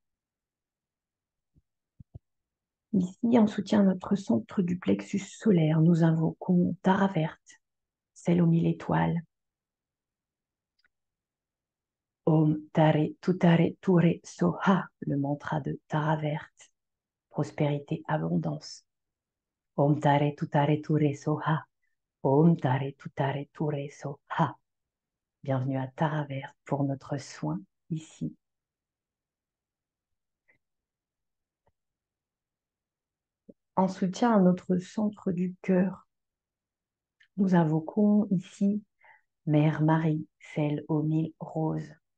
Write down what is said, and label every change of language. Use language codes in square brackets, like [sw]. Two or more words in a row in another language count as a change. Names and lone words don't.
[fr] Ici, en soutien à notre centre du plexus solaire, nous invoquons Tara verte, celle aux 1000 étoiles. [sa] Om Tare Tutare Ture Soha, [fr] le mantra de Tara verte, prospérité, abondance. [sa] Om Tare Tutare Ture Soha, Om Tare Tutare Ture Soha. [fr] Bienvenue à Tara verte pour notre soin ici. En soutien à notre centre du cœur, nous invoquons ici Mère Marie, celle aux 1000 roses.